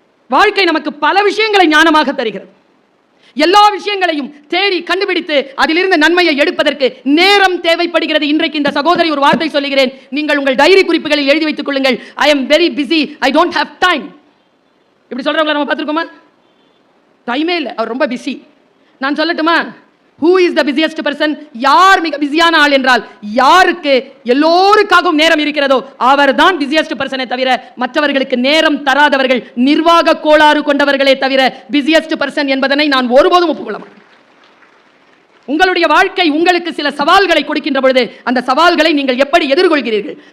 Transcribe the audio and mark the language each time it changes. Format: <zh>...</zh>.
<ta>வாழ்க்கை நமக்கு பல விஷயங்களை ஞானமாக தருகிறது. எல்லா விஷயங்களையும் தேடி கண்டுபிடித்து அதிலிருந்து நன்மையை எடுப்பதற்கு நேரம் தேவைப்படுகிறது. இன்றைக்கு இந்த சகோதரி ஒரு வார்த்தை சொல்லுகிறேன், நீங்கள் உங்கள் டைரி குறிப்புகளில் எழுதி வைத்துக் கொள்ளுங்கள்.</ta> <en>I am very busy, I don't have time.</en> <ta>இப்படி சொல்றவங்களை நம்ம பார்த்துருக்கோமா? டைமே இல்லை, அவர் ரொம்ப பிஸி. நான் சொல்லட்டுமா,</ta> <en>who is the busiest person?</en> <ta>யார் மிக பிஸியான ஆள் என்றால், யாருக்கு எல்லோருக்காகவும் நேரம் இருக்கிறதோ அவர் தான் பிஸியஸ்ட் பர்சனை தவிர மற்றவர்களுக்கு நேரம் தராதவர்கள் நிர்வாக கோளாறு கொண்டவர்களே தவிர பிஸியஸ்ட் பர்சன் என்பதனை நான் ஒருபோதும் ஒப்புக்கொள்ள மாட்டேன். உங்களுடைய வாழ்க்கை உங்களுக்கு சில சவால்களை கொடுக்கின்ற பொழுது அந்த சவால்களை நீங்கள் எப்படி எதிர்கொள்கிறீர்கள்?</ta>